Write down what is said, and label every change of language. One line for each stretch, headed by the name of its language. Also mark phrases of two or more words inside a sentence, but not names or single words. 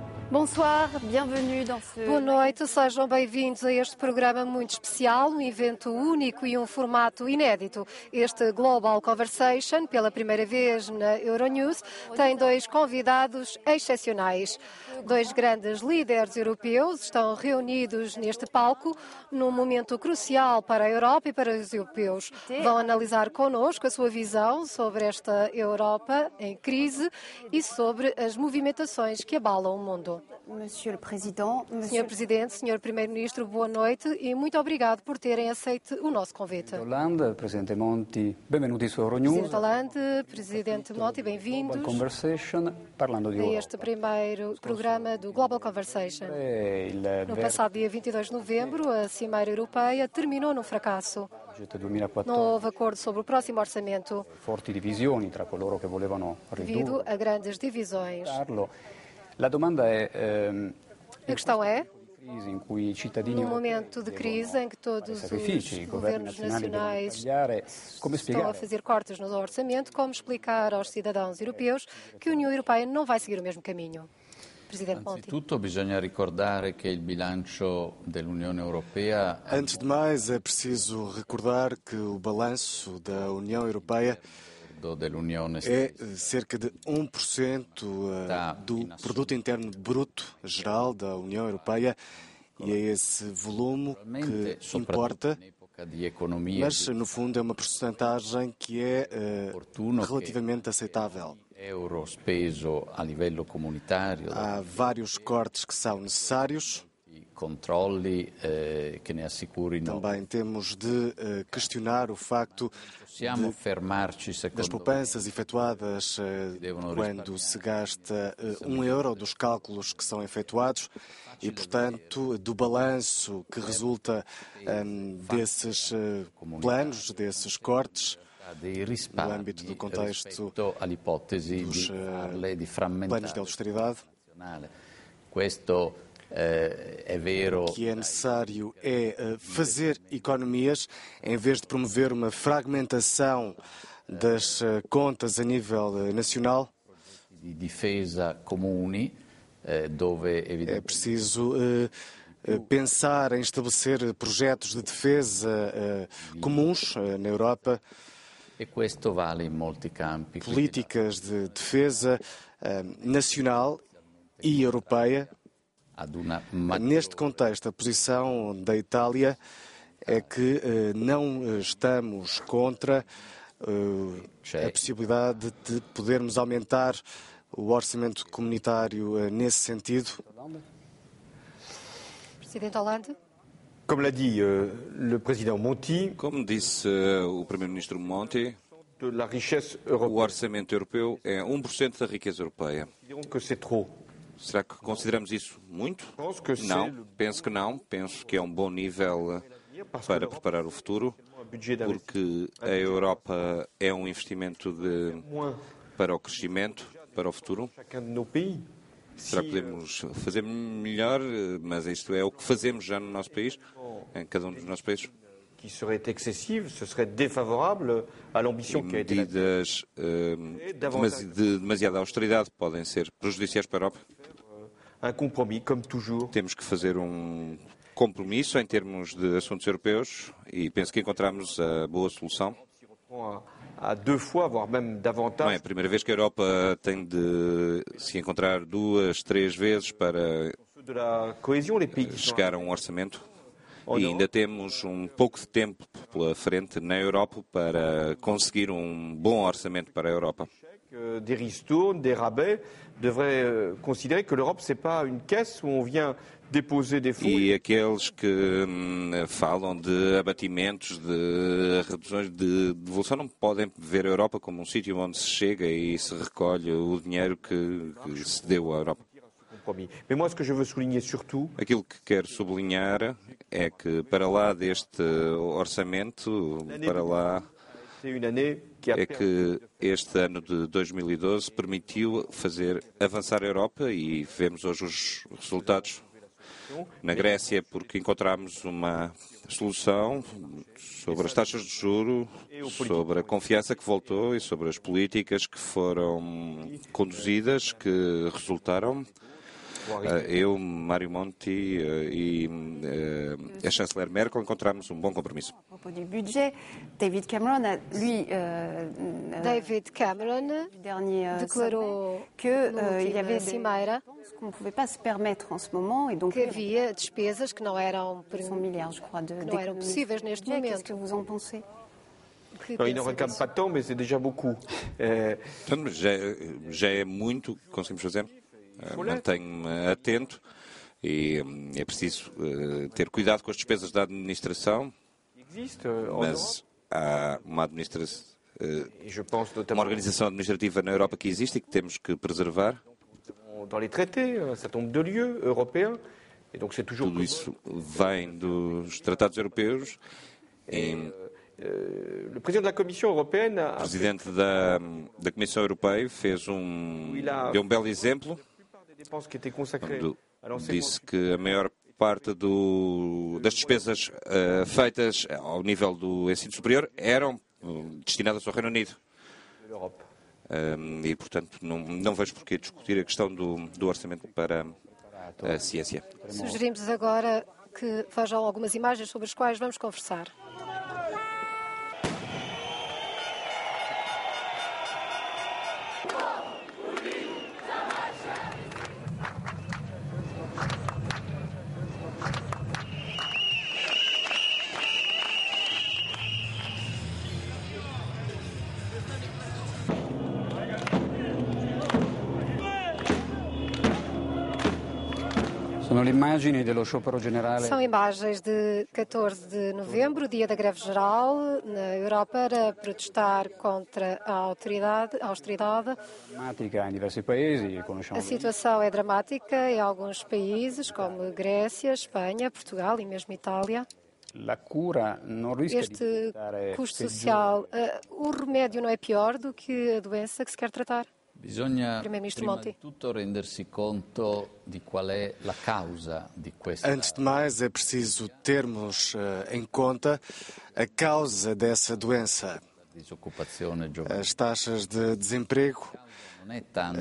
French: Bonsoir, bienvenue dans ce...
Portuguese: Boa noite, sejam bem-vindos a este programa muito especial, um evento único e um formato inédito. Este Global Conversation, pela primeira vez na Euronews, tem dois convidados excepcionais. Dois grandes líderes europeus estão reunidos neste palco num momento crucial para a Europa e para os europeus. Vão analisar connosco a sua visão sobre esta Europa em crise e sobre as movimentações que abalam o mundo.
French: Monsieur le Président,
Portuguese: Senhor Presidente, Senhor Primeiro-Ministro, boa noite e muito obrigado por terem aceito o nosso convite.
Italian: Hollande, Presidente Monti, benvenuti su Euronews. Presidente Hollande, Presidente Monti,
Portuguese: bem-vindos Conversation,
Italian: parlando di
Portuguese: a Europa. este primeiro programa do Global Conversation. No passado dia 22 de novembro, a Cimeira Europeia terminou num fracasso. Não houve acordo sobre o próximo orçamento,
Italian: Forti divisioni tra coloro che volevano
Portuguese: devido
Italian: ridurre.
Portuguese: a grandes divisões.
Italian: La domanda è
Portuguese: A questão é,
Italian: crisi in cui i cittadini
Portuguese: num momento de crise em que todos os
Italian: sacrifici, i governi
Portuguese: governos
Italian: nazionali devono
Portuguese: nacionais
Italian: tagliare, come
Portuguese: estão a
Italian: spiegare
Portuguese: fazer cortes no orçamento, como explicar aos cidadãos europeus que a União Europeia não vai seguir o mesmo caminho? Presidente Monti.
Italian: Innanzitutto bisogna ricordare che il bilancio dell'Unione Europea
Portuguese: Antes de mais, é preciso recordar que o balanço da União Europeia
Italian: dell'Unione
Portuguese: é cerca de 1% do produto interno bruto geral da União Europeia e é esse volume que importa,
Italian: di economia
Portuguese: mas no fundo é uma porcentagem que é relativamente aceitável.
Italian: euro speso a livello comunitario,
Portuguese: Há vários cortes que são necessários.
Italian: controlli che ne assicurino.
Portuguese: Também temos de questionar o facto
Italian: Possiamo fermarci
Portuguese: das
Italian: secondo
Portuguese: poupanças efetuadas quando se gasta €1 dos cálculos que são efetuados e, portanto, do balanço que resulta desses planos, desses cortes,
Italian: dei
Portuguese: no
Italian: risparmi
Portuguese: âmbito do contexto
Italian: rispetto all'ipotesi
Portuguese: dos
Italian: di farle di
Portuguese: planos de
Italian: frammentare
Portuguese: austeridade.
Italian: Questo è vero.
Portuguese: O que é necessário é fazer economias em vez de promover uma fragmentação das contas a nível nacional.
Italian: Di difesa comuni dove
Portuguese: É evidentemente preciso pensar em estabelecer projetos de defesa comuns na Europa,
Italian: e questo vale in molti campi.
Portuguese: políticas de defesa nacional e europeia.
Italian: Ad una
Portuguese: Neste contexto, a posição da Itália é que não estamos contra a possibilidade de podermos aumentar o orçamento comunitário nesse sentido. Presidente Hollande.
French: Comme l'a dit le président Monti,
Portuguese: Como disse o Primeiro-Ministro Monti,
French: de la richesse
Portuguese: o
French: européenne.
Portuguese: orçamento europeu é 1% da riqueza europeia.
French: Considérons que c'est trop.
Portuguese: Será que consideramos isso muito?
French: Pense que c'est
Portuguese: Não,
French: le
Portuguese: penso que não. Penso que é um bom nível para preparar o futuro,
French: budget d'investissement
Portuguese: porque a Europa é um investimento
French: moins
Portuguese: para o crescimento, para o futuro.
French: chacun de nos pays.
Portuguese: Será que podemos fazer melhor? Mas isto é o que fazemos já no nosso país, em cada um dos nossos países.
French: Qui serait excessive, ce serait défavorable à l'ambition qui a été la
Portuguese: Medidas de demasiada austeridade podem ser prejudiciais para a Europa.
French: un compromis, comme toujours.
Portuguese: Temos que fazer um compromisso em termos de assuntos europeus e penso que encontramos a boa solução.
French: À deux fois, voire même
Portuguese: Não é
French: davantage,
Portuguese: a primeira vez que a Europa tem de se encontrar 2, 3 vezes para
French: ceux de la cohésion, les pays qui sont
Portuguese: chegar a um orçamento. E ainda temos um pouco de tempo pela frente na Europa para conseguir um bom orçamento para a Europa.
French: des ristournes, des rabais, devraient considérer que l'Europe, ce n'est pas une caisse où on vient déposer des fonds.
Portuguese: E aqueles que falam de abatimentos, de reduções de devolução, não podem ver a Europa como um sítio onde se chega e se recolhe o dinheiro que se deu à Europa.
French: Compromis. Mais moi, ce que je veux souligner surtout,
Portuguese: Aquilo que quero sublinhar é que para lá deste orçamento, para lá
French: c'est une année qui a
Portuguese: é
French: permis
Portuguese: que este ano de 2012 permitiu fazer avançar a Europa e vemos hoje os resultados na Grécia porque encontramos uma solução sobre as taxas de juro, sobre a confiança que voltou e sobre as políticas que foram conduzidas, que resultaram Eu, Mário Monti e a chanceler Merkel encontramos um bom compromisso.
French: À propos du budget, David Cameron,
Portuguese: David Cameron
French: dernier
Portuguese: declarou que na
French: il y avait
Portuguese: última cimeira
French: qu'on ne pouvait pas se permettre en ce moment et donc
Portuguese: que havia despesas que não eram
French: 100 milliards, je crois,
Portuguese: não eram possíveis neste
French: Qu'est-ce
Portuguese: momento.
French: que vous en pensez? Non, il n'en réclame pas tant, mais c'est déjà beaucoup.
Portuguese: Portanto, já é muito que conseguimos fazer. Mantenho-me atento e é preciso ter cuidado com as despesas da administração,
French: Existe en Europe,
Portuguese: mas há uma administração,
French: et je pense
Portuguese: uma
French: notamment
Portuguese: organização administrativa na Europa que existe e que temos que preservar.
French: dans les traités, un certain nombre de lieux européens, et donc c'est toujours...
Portuguese: Tudo isso vem dos tratados europeus. E
French: Le président de la Commission européenne
Portuguese: o presidente da Comissão Europeia deu um belo exemplo
French: des dépenses qui étaient consacrées
Portuguese: quando
French: à l'enseignement
Portuguese: disse que a maior parte das despesas feitas ao nível do ensino superior eram destinadas ao Reino Unido.
French: de l'Europe.
Portuguese: E, portanto, não vejo porquê discutir a questão do orçamento para a ciência. Sugerimos agora que vejam algumas imagens sobre as quais vamos conversar.
Italian: Sono le immagini dello sciopero generale.
Portuguese: São imagens de 14 de novembro, dia da greve geral na Europa, para protestar contra a austeridade.
Italian: Drammatica in diversi paesi,
Portuguese: A
Italian: conosciamo
Portuguese: situação é dramática em alguns países, como Grécia, Espanha, Portugal e mesmo Itália.
Italian: la cura non rischia di
Portuguese: Este
Italian: diventare
Portuguese: custo
Italian: peggiore.
Portuguese: social, o remédio não é pior do que a doença que se quer tratar?
Italian: Bisogna
Portuguese: Primeiro-Ministro
Italian: prima
Portuguese: Monti.
Italian: di tutto rendersi conto di qual è la causa di questa
Portuguese: Antes de mais, é preciso termos em conta a causa dessa doença.
Italian: disoccupazione giovanile.
Portuguese: As taxas de desemprego.
Italian: Non è tanto